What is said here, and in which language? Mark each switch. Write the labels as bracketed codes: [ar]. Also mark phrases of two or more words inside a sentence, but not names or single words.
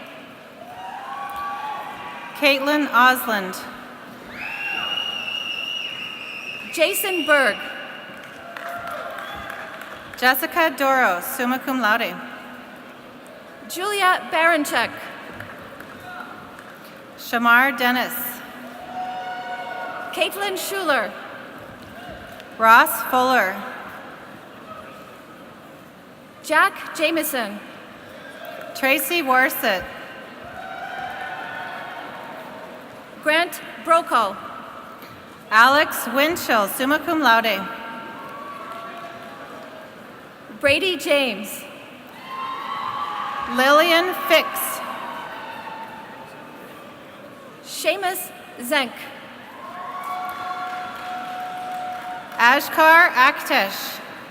[en] Caitlin Osland. Jason Berg. Jessica Doro, [la] summa cum laude. [en] Julia Baranchek. Shamar Dennis. Caitlin Schuler. Ross Fuller. Jack Jameson. Tracy Worset. Grant Brokaw. Alex Winchell, [la] summa cum laude. [en] Brady James. Lillian Fix. Seamus Zenk. Ashkar Aktesh.